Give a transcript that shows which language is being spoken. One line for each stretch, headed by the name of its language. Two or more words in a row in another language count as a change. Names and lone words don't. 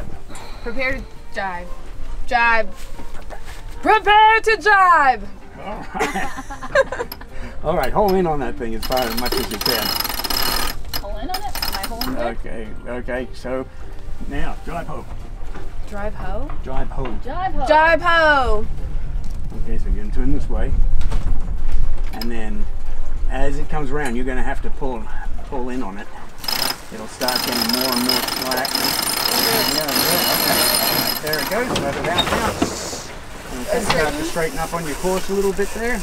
English: Prepare to jibe. Jibe. Prepare to jibe! All right. All right, hold in on that thing as much as you can. Hold in on it? Am I holding it? Okay, so now, jibe ho. Drive hoe? Jibe hoe. Jibe hoe. Jibe hoe. Okay, so you're going to turn this way. And then as it comes around, you're going to have to pull in on it. It'll start getting more and more slack. Yeah, okay. There it goes. Let it out now. Okay, start to straighten up on your course a little bit there.